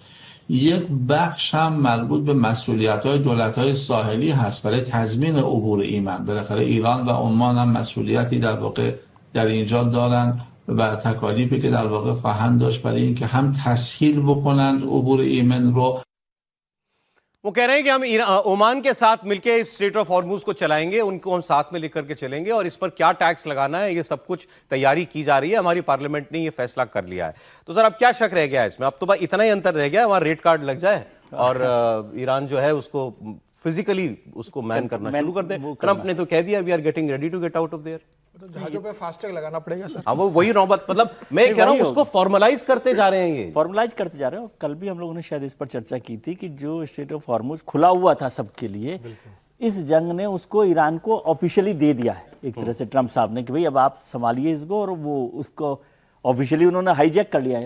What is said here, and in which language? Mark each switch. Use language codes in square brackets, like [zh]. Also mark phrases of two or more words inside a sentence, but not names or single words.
[fa] یک بخش هم مربوط به مسئولیت‌های دولت‌های ساحلی هست برای تضمین عبور ایمن. بالاخره ایران و عمان هم مسئولیتی در واقع در اینجا دارن و تکالیفی که در واقع خواهند داشت برای اینکه هم تسهیل بکنند عبور ایمن رو. [hi] वो कह रहे हैं कि हम ओमान के साथ मिलकर इस स्ट्रेट ऑफ हॉर्मुज को चलाएंगे, उनको हम साथ में लेकर के चलेंगे और इस पर क्या टैक्स लगाना है ये सब कुछ तैयारी की जा रही है। हमारी पार्लियामेंट ने ये फैसला कर लिया है। तो सर अब क्या शक रह गया है इसमें? अब तो बस इतना ही अंतर रह गया है, वहां [en] red card [hi] लग जाए और ईरान जो है उसको फिजिकली उसको मैन करना शुरू कर दे। ट्रंप ने तो कह दिया [en] we are getting ready to get out of there. [hi] तो जहाजों पे फास्टैग लगाना पड़ेगा सर। हाँ वो वही नौबत, मतलब मैं कह रहा हूँ उसको फॉर्मलाइज करते जा रहे हैं, ये फॉर्मलाइज करते जा रहे हैं। कल भी हम लोगों ने शायद इस पर चर्चा की थी कि जो स्ट्रेट ऑफ हॉर्मुज खुला हुआ था सबके लिए, इस जंग ने उसको ईरान को ऑफिशियली दे दिया है एक तरह से ट्रंप साहब ने कि भाई अब आप संभालिए इसको, और वो उसको ऑफिशियली उन्होंने हाईजैक कर लिया है।